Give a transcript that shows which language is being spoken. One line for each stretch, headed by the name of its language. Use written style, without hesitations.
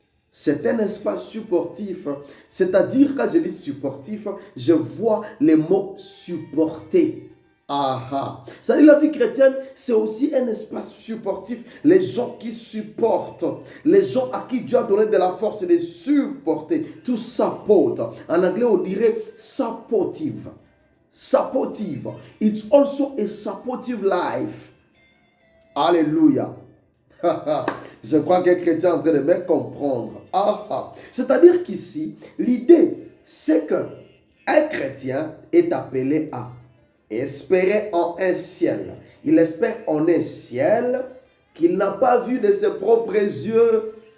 French: C'est un espace supportif. C'est-à-dire, quand je dis supportif, je vois les mots supporter. C'est-à-dire, la vie chrétienne, c'est aussi un espace supportif. Les gens qui supportent, les gens à qui Dieu a donné de la force de supporter,
English: to support.
French: En anglais, on dirait supportive. Supportive.
English: It's also a supportive life.
French: Alléluia. Je crois qu'un chrétien est en train de me comprendre. C'est-à-dire qu'ici, l'idée, c'est qu'un chrétien est appelé à espérer en un ciel. Il espère en un ciel qu'il n'a pas vu de ses propres yeux.